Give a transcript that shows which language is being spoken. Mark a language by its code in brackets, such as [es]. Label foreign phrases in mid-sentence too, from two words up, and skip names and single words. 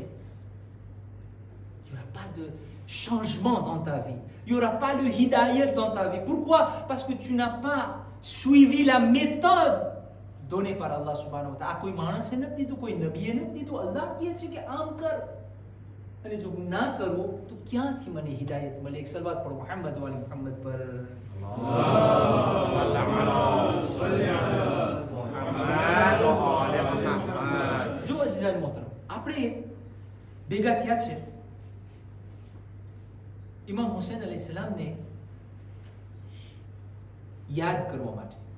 [fr] Il n'y aura pas de changement dans ta vie. Il n'y aura pas de hidayat dans ta vie. Pourquoi? Parce que tu n'as pas suivi la méthode donnée par [ar] الله سبحانه وتعالى. [gu] આ કોઈ માણસે નથી દીધું, કોઈ નબીએ નથી દીધું. અલ્લાહ કહે છે કે આમ કર. અને જો હું ના કરું તો ક્યાંથી મને હિદાયત મળે? એક સલવાત પઢો મુહમ્મદ વાલી મુહમ્મદ પર. જો [ur] عزیزان محترم, [gu] આપણે ભેગા થયા છે ઇમામ હુસૈન અલૈહિસ્સલામને યાદ કરવા માટે.